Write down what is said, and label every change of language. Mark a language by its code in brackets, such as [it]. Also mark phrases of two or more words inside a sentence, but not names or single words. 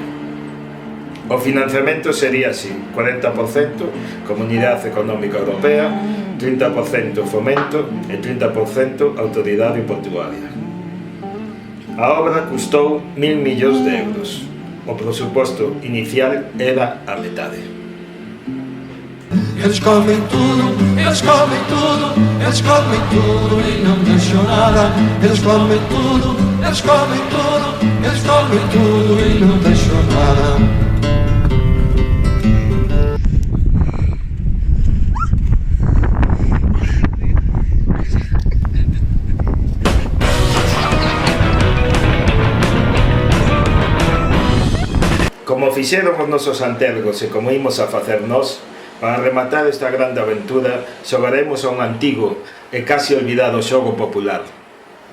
[gl] O financiamento sería así: 40% Comunidade Económica Europea, 30% Fomento e 30% Autoridade Portuaria. A obra custou 1.000 millóns de euros. o presuposto inicial era a metade. [pt] Eles comem tudo, eles comem tudo, eles comem tudo e não deixam nada. Eles comem tudo, eles comem tudo, eles comem tudo e não deixam nada. [gl] Como fixeron os nosos antergos e como imos a facer nós, para rematar esta grande aventura, xogaremos a un antigo e casi olvidado xogo popular.